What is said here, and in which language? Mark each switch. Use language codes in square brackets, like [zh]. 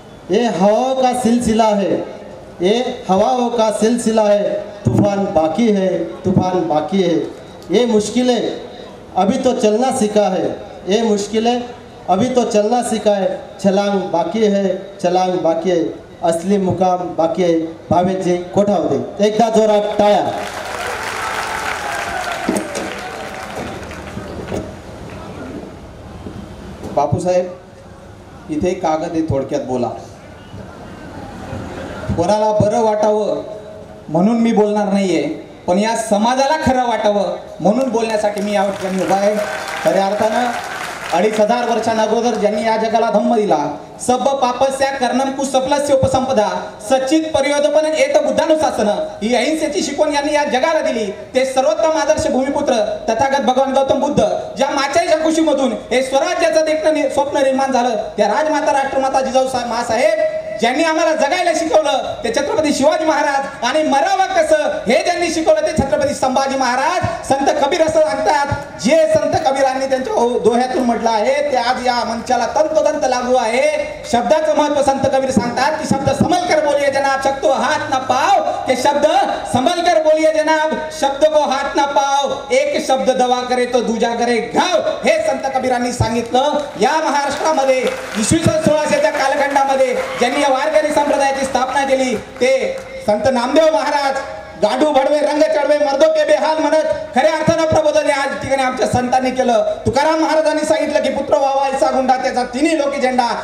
[hi] ये हवाओं का सिलसिला है, ये हवाओं का सिलसिला है, तूफान बाकी है, तूफान बाकी है. ये मुश्किलें अभी तो चलना सीखा है, ये मुश्किलें अभी तो चलना सीखा है, छलांग बाकी है, छलांग बाकी है, असली मुकाम बाकी आहे. [mr] भावेशजी कोठावदे, एकदा जोरात टाळ्या. बापूसाहेब इथे कागद आहे, थोडक्यात बोला. कोणाला बरं वाटावं म्हणून मी बोलणार नाहीये, पण या समाजाला खरं वाटावं म्हणून बोलण्यासाठी मी या ठिकाणी उभा आहे. खऱ्या अर्थानं 2500 वर्षांअगोदर ज्यांनी या जगाला धम्म दिला, [pi] सब पापस्या कर्णम कुसफलस्य उपसंपदा सच्चित परियोदपन एत बुद्धानुशासन, [mr] ही अहिंसेची शिकवण यांनी या जगाला दिली. ते सर्वोत्तम आदर्श भूमिपुत्र तथागत भगवान गौतम बुद्ध ज्या माचेच्या कुशीमधून हे स्वराज्याचं देखणं स्वप्न निर्माण झालं, त्या राजमाता राष्ट्रमाता जिजाऊ मासाहेब ज्यांनी आम्हाला जगायला शिकवलं ते छत्रपती शिवाजी महाराज, आणि मरावं कसं हे ज्यांनी शिकवलं ते छत्रपती संभाजी महाराज. संत कबीर असं सांगतात, जे संत कबीरांनी त्यांच्या दोह्यातून म्हटलं आहे ते आज या मंचाला तंतोतंत लागू आहे. शब्दाचं महत्व संत कबीर सांगतात की [hi] शब्द संभल कर बोलिए जनाब, शक्तो हाथ ना पाव, के शब्द संभल कर बोलिए जनाब, शब्द को हाथ ना पाव, एक शब्द दवा करे तो दूजा करे घाव. [mr] हे संत कबीरांनी सांगितलं. या महाराष्ट्रामध्ये इसवी सन 1600च्या कालखंडामध्ये ज्यांनी वारकरी संप्रदायाची स्थापना केली ते संत नामदेव महाराज. [hi] गाडू भडवे रंग चढवे मर्दो के बेहाल [mr] म्हणत खऱ्या अर्थानं प्रबोधन आज ठिकाणी आमच्या संतांनी केलं. तुकाराम महाराजांनी सांगितलं की पुत्र व्हावा ऐसा गुंडा त्याचा तिन्ही लोकी झेंडा.